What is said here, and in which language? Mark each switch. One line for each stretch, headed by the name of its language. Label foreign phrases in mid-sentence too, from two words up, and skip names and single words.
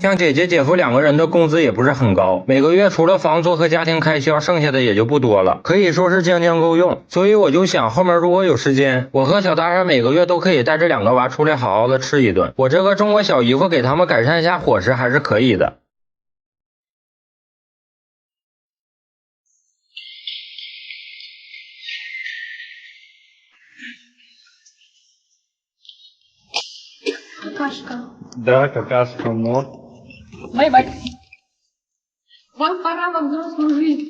Chinese: 像姐姐姐夫两个人的工资也不是很高，每个月除了房租和家庭开销，剩下的也就不多了，可以说是将将够用。所以我就想，后面如果有时间，我和小大人每个月都可以带这两个娃出来好好的吃一顿。我这个中国小姨夫给他们改善一下伙食还是可以的。
Russian: Какашка. Да, какашка, но. Бай-бай. Вам пора во взрослую жизнь.